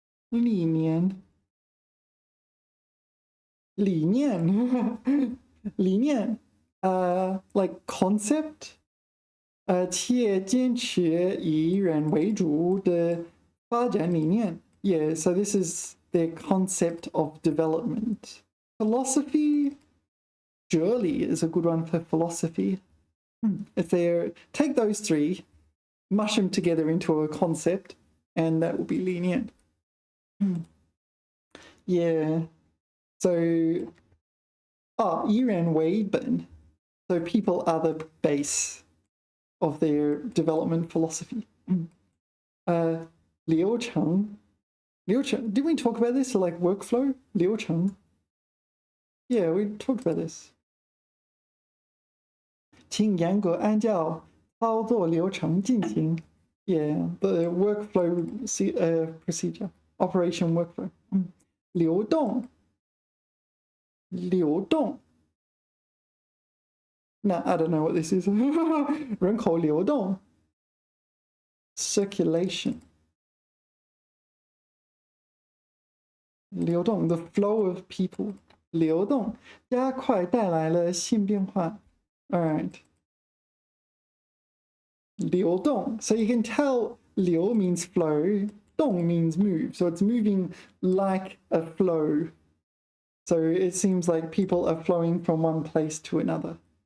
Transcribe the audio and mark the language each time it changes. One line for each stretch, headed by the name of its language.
Chinese: 历年. 理念.理念.
English: Like concept.
Chinese: 企业坚持以人为主的发展理念.
English: Yeah, so this is their concept of development. Philosophy. 哲理 is a good one for philosophy. If they take those three, mush them together into a concept, and that will be lenient. Yeah. So,
Chinese: 以人为本.
English: So people are the base of their development philosophy. 流程.流程.Did we talk about this? Like workflow? 流程. Yeah, we talked about this.
Chinese: 请严格按照操作流程进行.
English: Yeah, the workflow procedure, operation workflow.
Chinese: 流动.流动.
English: No, I don't know what this is.
Chinese: 人口流动.
English: Circulation. 流动, the flow of people.
Chinese: 流动, 加快带来了新变化.
English: All right.
Chinese: 流动.
English: So you can tell 流 means flow, 动 means move. So it's moving like a flow. So it seems like people are flowing from one place to another.